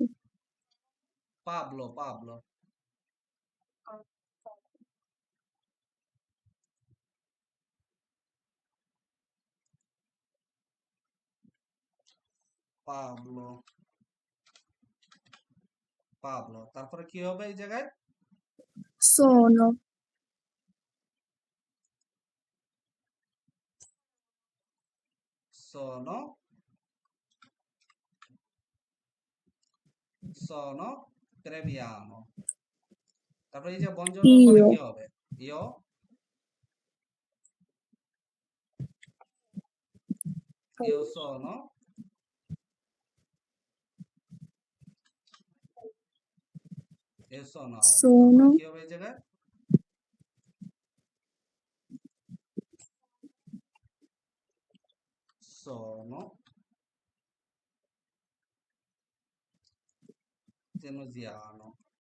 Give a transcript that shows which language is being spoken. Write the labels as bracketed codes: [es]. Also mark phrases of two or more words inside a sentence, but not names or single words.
[bn] পাবলো, পাবলো, পাবলো, পাবলো। তারপরে কি হবে এই জায়গায়? sono [it] sono, sono Treviano। [bn] তারপরে এই যে বঞ্জনের পরে io কি হবে? ইও, [it] io sono, io sono [bn] হবে। তারপরে sono কি হবে এই জায়গায়? [it] sono Tenuziano।